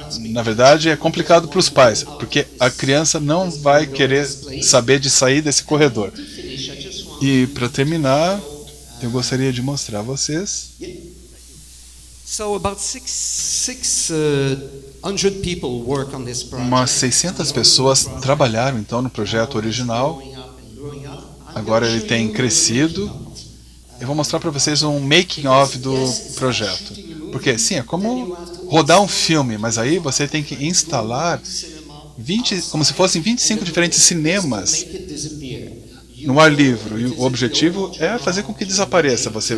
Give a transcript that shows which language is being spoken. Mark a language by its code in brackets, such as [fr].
[pt] Na verdade, é complicado para os pais, porque a criança não vai querer saber de sair desse corredor. E para terminar, eu gostaria de mostrar a vocês. [en] So about 600 people work on this project. [pt] Umas 600 pessoas trabalharam então no projeto original. Agora ele tem crescido. Eu vou mostrar para vocês um making of do projeto. Porque sim, é como rodar um filme, mas aí você tem que instalar 20, como se fossem 25 diferentes cinemas no ar livre. E o objetivo é fazer com que desapareça.